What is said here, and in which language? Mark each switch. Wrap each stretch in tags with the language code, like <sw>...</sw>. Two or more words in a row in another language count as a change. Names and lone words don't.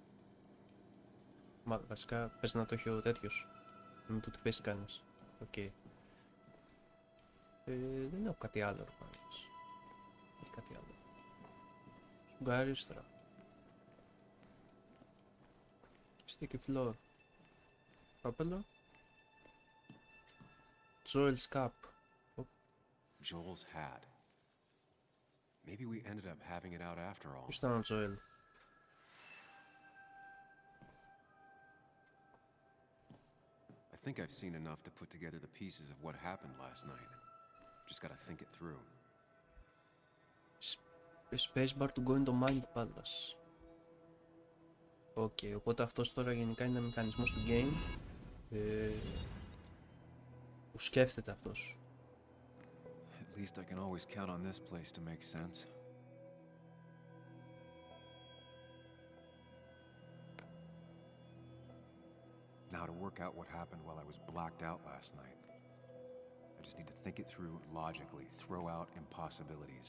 <el>Μα βασικά πες να το έχει ο τέτοιος. Να μην του πέσει κανείς. Οκ. Δεν έχω κάτι άλλο ρόμπαλος. Έχει κάτι άλλο. Σουγκαρίστρα.</el> <en>Sticky floor.</en> <el>Πάπελο.</el> <en>Joel's cup. Joel's hat. Maybe we ended up having it out after all.</en> <el>Ποιος ήταν ο Joel?</el> <en>I think I've seen enough to put together the pieces of what happened last night. Just gotta think it through. Spacebar to go into mind palace.</en> <el>Οκ, οπότε αυτός τώρα γενικά είναι μηχανισμός του game που σκέφτεται αυτός.</el> <en>At least I can always count on this place to make sense. Now to work out what happened while I was blacked out last night. I just need to think it through logically, throw out impossibilities.</en>